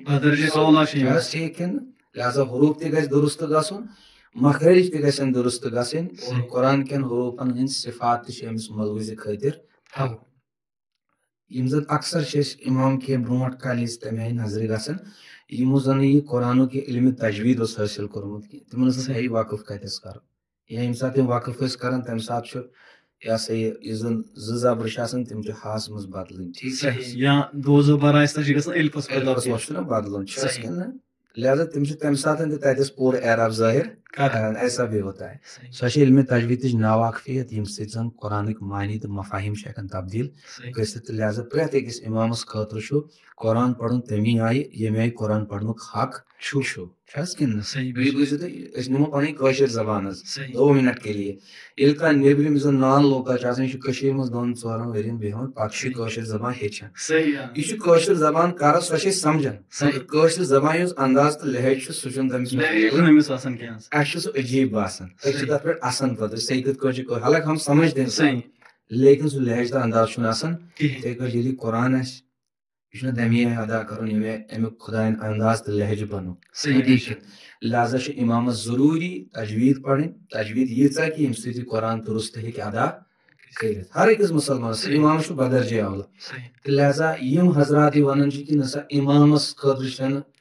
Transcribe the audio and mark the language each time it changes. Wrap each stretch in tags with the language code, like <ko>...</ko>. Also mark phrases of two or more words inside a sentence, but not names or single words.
<ks>ہیٚچھِنۍ کِنہٕ لہذا حروف تہِ گژھِ درست گژھُن مخرج تہِ گژھن درست گژھٕنۍ اور قرآن کٮ۪ن حروفن ہٕنٛدۍ صفات تہِ چھِ أمِس ملوٗزِ خٲطر تھاوٕنۍ یِم زن اکثر چھِ أسۍ امام کینٛہہ برونٛٹھ کالہِ ٲسۍ تمہِ آیہِ نظرِ گژھان یِمو زن یہِ قرآنُک یہِ علمِ تجویٖد اوس حٲصِل کوٚرمُت کینٛہہ تِمن ٲس نہٕ وقف کتٮ۪س کرُن یا ییٚمہِ ساتہٕ تِم وقف ٲسۍ کران تمہِ ساتہٕ چھُ یہِ ہسا یہِ یُس زن زٕ زبرٕ چھِ آسان تِم چھِ ہس منٛز بدلٕنۍ ٹھیک چھُنہ بدلُن چھُ کِنہٕ لہذا تِم چھِ تمہِ ساتہٕ تہِ تتٮ۪س پوٗرٕ اعراب ظٲہِر کران</ks> <ur>ایسا بھی ہوتا ہے</ur> <ks>سۄ چھِ علمِ تجویٖدٕچ ناواقفیت ییٚمہِ سۭتۍ زن قرآنٕکۍ معنی تہٕ مفاہیم چھِ ہٮ۪کان تبدیل گٔژھِتھ تہٕ لہذا پرٛٮ۪تھ أکِس امامس خٲطرٕ چھُ قرآن پرُن تمی آیہِ ییٚمہِ آیہِ قرآن پرنُک حق چھُ حظ کِنہٕ بیٚیہِ بوٗزِو تُہۍ أسۍ نِمو پنٕنۍ کٲشِر زبان حظ</ks> <ur>2 منٹ کے لیے</ur> <ks>ییٚلہِ کانٛہہ نیبرِم یُس زن نان لوکل چھُ آسان یہِ چھُ کٔشیٖرِ منٛز 2-4 ؤرین بیٚہوان پتہٕ چھُ یہِ کٲشِر زبان ہیٚچھان یہِ چھُ کٲشِر زبان کران سۄ چھِ أسۍ سمجھان کٲشِر زبانہِ ہُنٛد انداز تہٕ لہج چھُ سُہ چھُنہٕ تٔمِس اسہِ چھُ سُہ عجیٖب باسان أسۍ چھِ تتھ پٮ۪ٹھ اسان پتہٕ أسۍ کِتھ کٲٹھۍ چھِ حالانکہِ</ks> <ur>ہم سمجھتے ہیں لیکن</ur> <ks>سُہ لہج تہٕ انداز چھُنہٕ آسان یِتھٕے کٲٹھۍ ییٚلہِ یہِ قرآن آسہِ یہِ چھُنہ تمی آیہِ ادا کرُن ییٚمہِ آیہِ امیُک خۄدایَن انداز تہٕ لہجہٕ بنوو لہذا چھُ امامس ضروٗری تجویٖد پرٕنۍ تجویٖد ییٖژاہ کہِ ییٚمہِ سۭتۍ یہِ قرآن درست ہیٚکہِ ادا کٔرِتھ ہر أکِس مُسلمانس امامس چھُ بدرجے اولہ تہٕ لہذا یِم حضرات یہِ ونان چھِ کہِ نسا امامس خٲطرٕ چھنہٕ</ks>